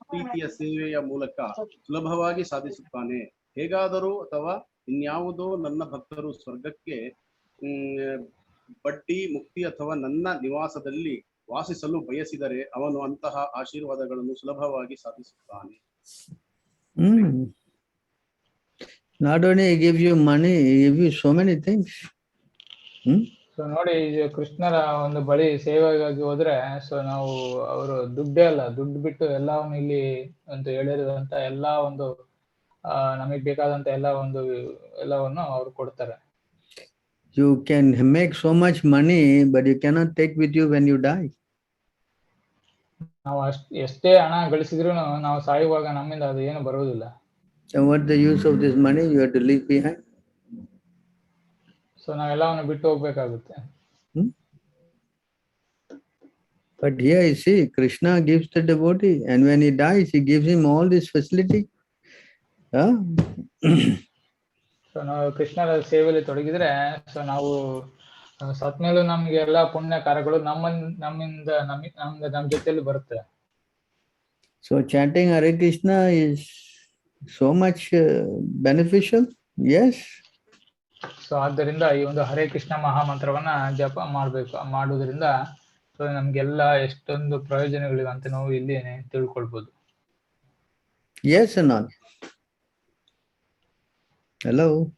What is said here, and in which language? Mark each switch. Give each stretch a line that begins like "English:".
Kannada: ಪ್ರೀತಿಯ ಸೇವೆಯ ಮೂಲಕ ಸುಲಭವಾಗಿ ಸಾಧಿಸುತ್ತಾನೆ. ಹೇಗಾದರೂ ಅಥವಾ ಇನ್ಯಾವುದೋ ನನ್ನ ಭಕ್ತರು ಸ್ವರ್ಗಕ್ಕೆ ಬಡ್ಡಿ ಮುಕ್ತಿ ಅಥವಾ ನನ್ನ ನಿವಾಸದಲ್ಲಿ ವಾಸಿಸಲು ಬಯಸಿದರೆ ಅವನು ಅಂತಹ ಆಶೀರ್ವಾದಗಳನ್ನು ಸುಲಭವಾಗಿ ಸಾಧಿಸುತ್ತಾನೆ.
English: Not only he gives you money, he gives you so many things.
Kannada: So ನೋಡಿ, ಕೃಷ್ಣರ ಒಂದು ಬಳಿ ಸೇವೆಗಾಗಿ ಹೋದ್ರೆ ಸೊ ನಾವು ಅವರು ದುಡ್ಡೇ ಅಲ್ಲ, ದುಡ್ಡು ಬಿಟ್ಟು ಎಲ್ಲವನ್ನು ಇಲ್ಲಿ ಒಂದು ಹೇಳಿರುವಂತ ಎಲ್ಲಾ ಒಂದು ನಮಗೆ ಬೇಕಾದಂತ ಎಲ್ಲವನ್ನು ಅವ್ರು ಕೊಡ್ತಾರೆ.
English: You can make so much money, but you cannot take with you when you die.
Kannada: ನಾವು ಎಷ್ಟೇ ಹಣ ಗಳಿಸಿದ್ರು ನಾವು ಸಾಯುವಾಗ ನಮ್ಮಿಂದ ಅದು ಏನು ಬರುವುದಿಲ್ಲ.
English: So what the use of this money? You have to leave behind.
Kannada: So ನಾವೆಲ್ಲವನ್ನು ಬಿಟ್ಟು ಹೋಗ್ಬೇಕಾಗುತ್ತೆ.
English: But here you see, Krishna gives the devotee, and when he dies, he gives him all this facility.
Kannada: So ನಾವು ಕೃಷ್ಣರ ಸೇವೆಯಲ್ಲಿ ತೊಡಗಿದ್ರೆ so ನಾವು ಸತ್ಮೇಲೂ ನಮ್ಗೆ ಎಲ್ಲಾ ಪುಣ್ಯ ಕಾರ್ಯಗಳು ನಮ್ಮ ಜೊತೆಯಲ್ಲಿ ಬರುತ್ತೆ.
English: So chanting Hare Krishna is so much beneficial. Yes.
Kannada: So ಆದ್ದರಿಂದ ಈ ಒಂದು ಹರೇ ಕೃಷ್ಣ ಮಹಾಮಂತ್ರವನ್ನ ಜಪ ಮಾಡುವುದರಿಂದ ಸೊ ನಮ್ಗೆಲ್ಲ ಎಷ್ಟೊಂದು ಪ್ರಯೋಜನಗಳಿವೆ ಅಂತ ನಾವು ಇಲ್ಲಿ ತಿಳ್ಕೊಳ್ಬಹುದು.
English: Yes or not? Hello.